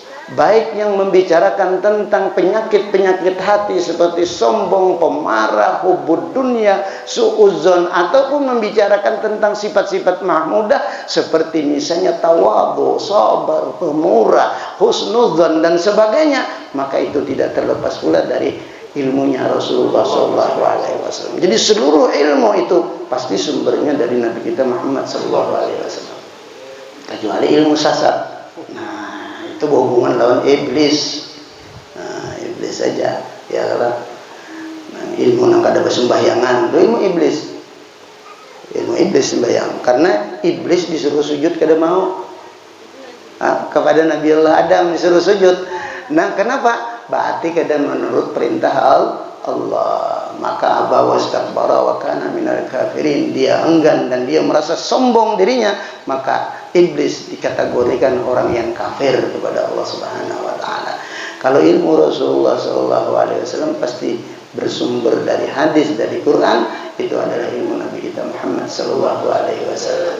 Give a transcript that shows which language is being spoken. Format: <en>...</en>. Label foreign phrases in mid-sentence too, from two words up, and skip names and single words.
<id>Baik yang membicarakan tentang penyakit-penyakit hati seperti sombong, pemarah,</id> <ar>hubud dunia,</ar> <id>suudzon, ataupun membicarakan tentang sifat-sifat mahmudah seperti misalnya tawadhu, sabar, pemurah, husnudzon dan sebagainya, maka itu tidak terlepas pula dari ilmunya Rasulullah SAW. Jadi seluruh ilmu itu pasti sumbernya dari Nabi kita Muhammad SAW, kecuali ilmu sasar. Nah, itu berhubungan lawan iblis. Nah, iblis saja ya kan.</id> <bjn>Nah, ilmu nang kada bersembahyangan itu ilmu iblis. Ilmu iblis sembahyang, karena iblis disuruh sujud kada mau.</bjn> <id>Kepada Nabi Allah Adam disuruh sujud. Nah, kenapa?</id> <bjn>Berarti kada menurut perintah Allah.</bjn> <ar>Maka aba wastakbara wa kana minal kafirin.</ar> <id>Dia enggan dan dia merasa sombong dirinya, maka iblis dikategorikan orang yang kafir kepada Allah</id> <ar>Subhanahu wa taala.</ar> <id>Kalau ilmu Rasulullah SAW pasti bersumber dari hadis, dari Quran, itu adalah ilmu Nabi kita Muhammad SAW.</id>